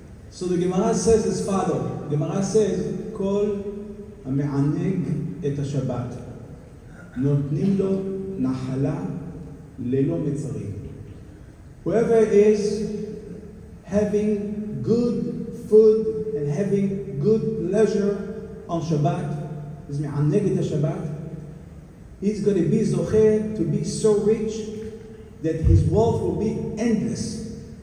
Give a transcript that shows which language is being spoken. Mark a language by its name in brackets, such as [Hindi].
[English] So the Gemara says as follows. The Gemara says, [Hebrew] Kol המענג את השבת, נותנים לו נחלה ללא מצרים. [English] Whoever is having good food and having good pleasure on Shabbat, is [Hebrew] מענג את השבת, [English] he's going to be zocher to be so rich that his wealth will be endless.